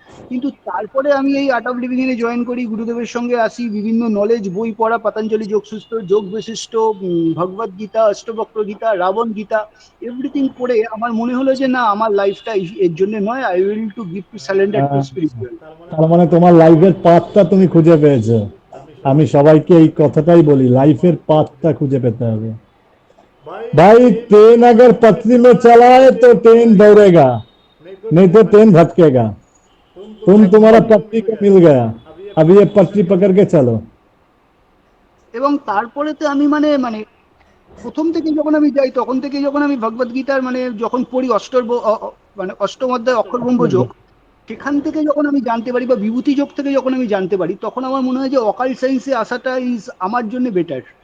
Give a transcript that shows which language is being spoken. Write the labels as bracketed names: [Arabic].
[Bangla] কিন্তু তারপরে আমি এই art of living A join করি, গুরুদেবের সঙ্গে আসি, বিভিন্ন নলেজ বই পড়া, পতঞ্জলি যোগসূত্র, যোগ বিশিষ্ট, ভগবদ গীতা, অষ্টবক্র গীতা, রাবণ গীতা, এভরিথিং পড়ে আমার মনে হলো যে না, আমার লাইফটা এর জন্য নয়, [English] I will to give to surrender to spiritual. [Bangla] তার মানে তোমার লাইফের পাথটা তুমি খুঁজে পেয়েছো। আমি সবাইকে এই কথাটাই বলি, লাইফের পাথটা খুঁজে পেতে হবে। [Hindi] भाई ट्रेन अगर पटरी में चला है तो ट्रेन दौड़ेगा, नहीं तो ट्रेन भटकेगा। तुम्हारा पटरी को मिल गया, अब ये पटरी पकड़ के चलो। [Bangla] এবং তারপরে তো আমি মানে মানে প্রথম থেকে যখন আমি যাই তখন থেকে যখন আমি ভগবদ গীতার মানে যখন পড়ি মানে অষ্টম অধ্যায় অক্ষরব্রহ্ম যোগ, সেখান থেকে যখন আমি জানতে পারি বা বিভূতি যোগ থেকে যখন আমি জানতে পারি, তখন আমার মনে হয় যে অকাল্ট সায়েন্সে আসাটা ইজ আমার জন্য বেটার।